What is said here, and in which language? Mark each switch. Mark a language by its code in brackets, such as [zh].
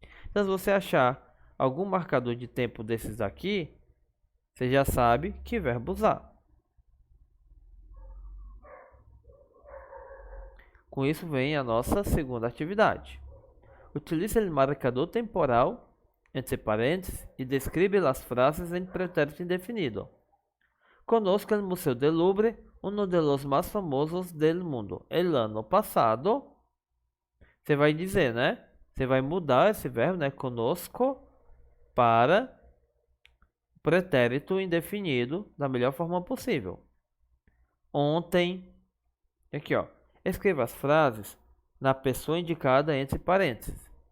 [pt] Então, se você achar algum marcador de tempo desses aqui, você já sabe que verbo usar. Com isso vem a nossa segunda atividade. Utilize o marcador temporal entre parênteses e descreve as frases em pretérito indefinido. [es] Conozco el Museo del Louvre, uno de los más famosos del mundo. [pt] El ano passado, você vai dizer, né? Você vai mudar esse verbo, né? Conosco, para pretérito indefinido da melhor forma possível. Ontem, aqui ó, escreva as frases na pessoa indicada entre parênteses.